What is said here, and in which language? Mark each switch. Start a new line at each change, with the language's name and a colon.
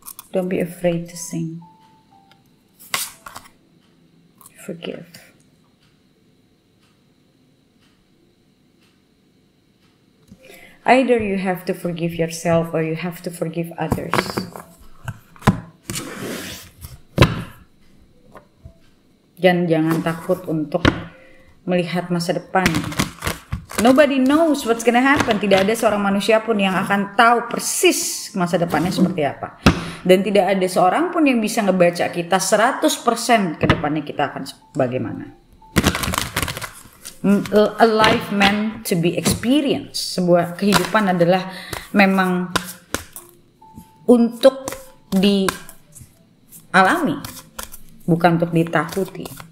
English: Don't be afraid to sing. Forgive. Either you have to forgive yourself or you have to forgive others.
Indonesian: Dan jangan takut untuk melihat masa depan.
English: Nobody knows what's gonna happen.
Indonesian: Tidak ada seorang manusia pun yang akan tahu persis masa depannya seperti apa. Dan tidak ada seorang pun yang bisa ngebaca kita 100% ke depannya kita akan bagaimana.
English: A life meant to be experienced.
Indonesian: Sebuah kehidupan adalah memang untuk dialami, bukan untuk ditakuti.